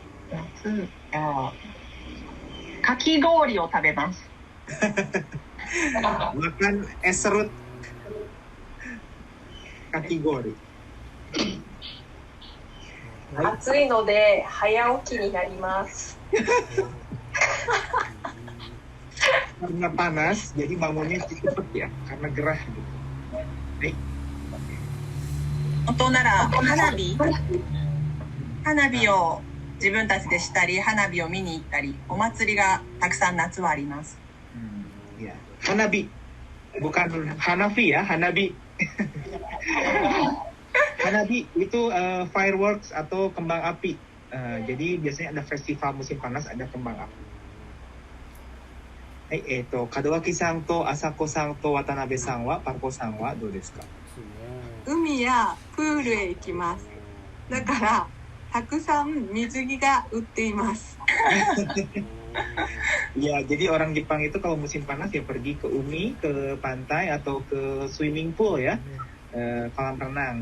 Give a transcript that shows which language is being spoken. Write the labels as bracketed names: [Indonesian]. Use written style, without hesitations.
[Japanese] 夏、かき氷を食べます。 [Indonesian] Makan es serut, kaki gori. [Japanese] 暑いので早起きになります。 [Indonesian] Karena panas, jadi bangunnya cepat ya, karena gerah gitu. Baik. [Japanese] 本当なら花火を自分たちでしたり、花火を見に行ったり、お祭りがたくさん夏はあります。 [Indonesian] Ya, hanabi, bukan Hanafi ya, hanabi. Hanabi itu fireworks atau kembang api. Jadi biasanya ada festival musim panas, ada kembang api. [Japanese] はい、門脇さんと朝子さんと渡辺さんは、パルコさんはどうですか。海やプールへ行きます。だからたくさん水着が売っています。 [Indonesian] Ya, jadi orang Jepang itu kalau musim panas ya pergi ke umi, ke pantai atau ke swimming pool ya, kolam renang.